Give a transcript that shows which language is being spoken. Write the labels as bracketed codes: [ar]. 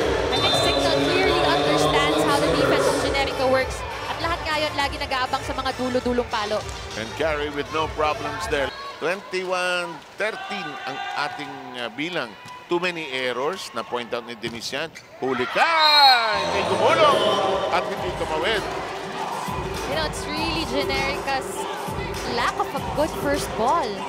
[en] I think Cignal clearly understands how the defense of Generika works. [tl] At lahat ngayon, lagi nag-aabang sa mga dulo-dulong palo. [en] And carry with no problems there. [tl] 21-13 ang ating bilang. [en] Too many errors na point out ni Denisian. [tl] Huli ka! Hindi gumulong at hindi tumawid. [en] You know, it's really Generika's lack of a good first ball.